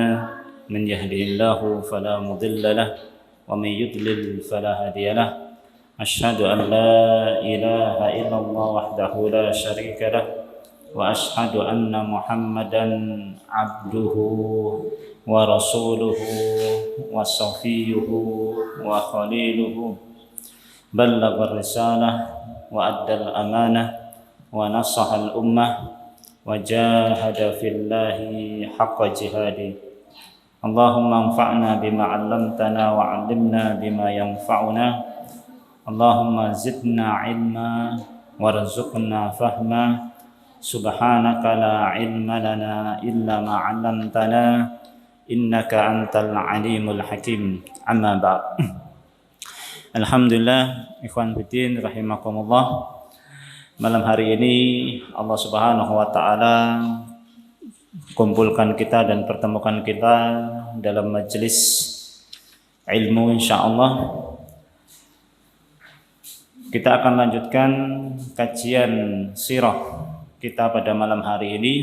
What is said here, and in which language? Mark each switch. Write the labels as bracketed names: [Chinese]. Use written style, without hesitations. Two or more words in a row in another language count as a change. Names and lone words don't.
[Arabic] من يهده الله فلا مضل له ومن يضلل فلا هادي له. أشهد أن لا إله إلا الله وحده لا شريك له وأشهد أن محمدا عبده ورسوله وصفيه وخليله بلغ الرسالة وأدى الأمانة ونصح الأمة وجاهد في الله حق جهاده. اللهم انفعنا بما علمتنا وعلمنا بما ينفعنا. اللهم زدنا علما وارزقنا فهما. سبحانك لا علم لنا إلا ما علمتنا إنك أنت العليم الحكيم. أما بعد. الحمد لله, إخوان في الله رحمكم الله. [Indonesian] Malam hari ini [Arabic] الله سبحانه وتعالى [Indonesian] kumpulkan kita dan pertemukan kita dalam majelis ilmu [Arabic] إن شاء الله. [Indonesian] Kita akan lanjutkan kajian sirah kita pada malam hari ini.